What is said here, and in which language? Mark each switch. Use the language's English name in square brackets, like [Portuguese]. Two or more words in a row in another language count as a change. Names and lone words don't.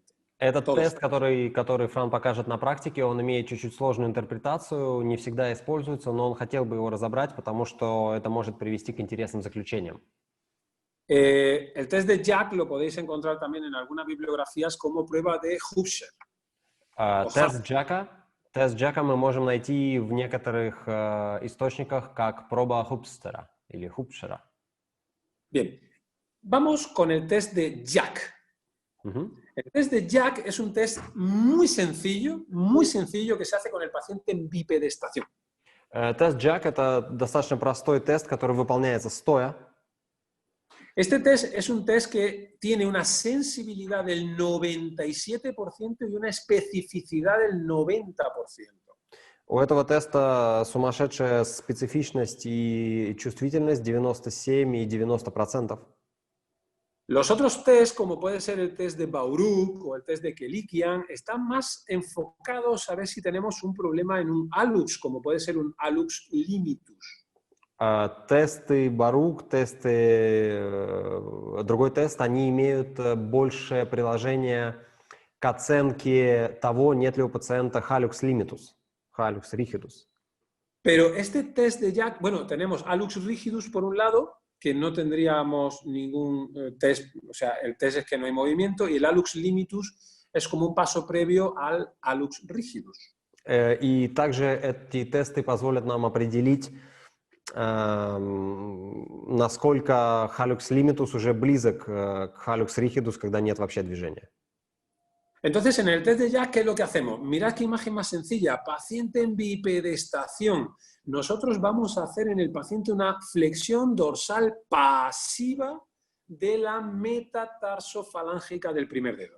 [Russian] Этот тест, который Фран покажет на практике, он имеет чуть-чуть сложную интерпретацию, не всегда используется, но он хотел бы его разобрать, потому что это может привести к интересным заключениям. [Spanish] El test de Jack lo podéis encontrar también en algunas bibliografías como prueba de Hubscher. [Russian] Тест Джека мы можем найти в некоторых источниках как проба Хупстера или Хупшера. [Spanish] Bien, vamos con el test de Jack. El test de Jack es un test muy sencillo que se hace con el paciente en bipedestación. [Russian] Тест Jack — это достаточно простой тест, который выполняется стоя. [Spanish] Este test es un test que tiene una sensibilidad del 97% y una especificidad del 90%. [Russian] У этого теста сумасшедшая специфичность и чувствительность 97 и 90%. [Spanish] Los otros tests, como puede ser el test de Baruch o el test de Kelikian, están más enfocados a ver si tenemos un problema en un hallux, como puede ser un [Latin] hallux limitus. [Russian] Тесты Baruch, другой тест, они имеют большее приложение к оценке того, нет ли у пациента [Latin] hallux limitus, hallux rigidus. [Spanish] Pero este test de Jack, bueno, tenemos [Latin] hallux rigidus [Spanish] por un lado, que no tendríamos ningún test, o sea, el test es que no hay movimiento, y el [Latin] hallux limitus [Spanish] es como un paso previo al [Latin] hallux rigidus. [Russian] И также эти тесты позволят нам определить, насколько [Latin] hallux limitus [Russian] уже близок к [Latin] hallux rigidus, [Russian] когда нет вообще движения. [Spanish] Entonces, en el test de Jack, ¿qué es lo que hacemos? Mirad qué imagen más sencilla. Paciente en bipedestación. Nosotros vamos a hacer en el paciente una flexión dorsal pasiva de la metatarsofalangica del primer dedo.